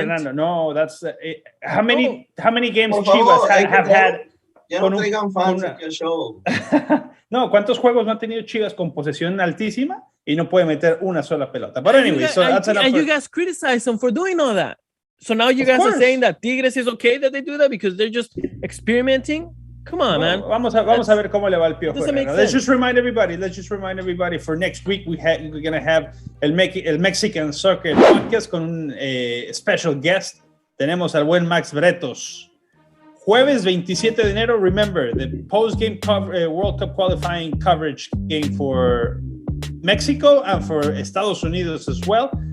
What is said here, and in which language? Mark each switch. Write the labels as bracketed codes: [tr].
[en] Fernando, no, that's how many games Chivas have had. [es] Ya no traigan fans aquí al show. No, ¿cuántos juegos no ha tenido Chivas con posesión altísima y no puede meter una sola pelota? [en] But anyway, you guys criticize them for doing all that. So now you guys are saying that Tigres is okay that they do that because they're just experimenting. Come on, man. [es] Vamos a ver cómo le va al Piojo Herrera. [en] Let's just remind everybody for next week we're going to have el Mexican Soccer Podcast [es] con un [en] special guest. [es] Tenemos al buen Max Bretos. Jueves 27 de enero, [en] remember, the postgame World Cup qualifying coverage game for Mexico and for Estados Unidos as well.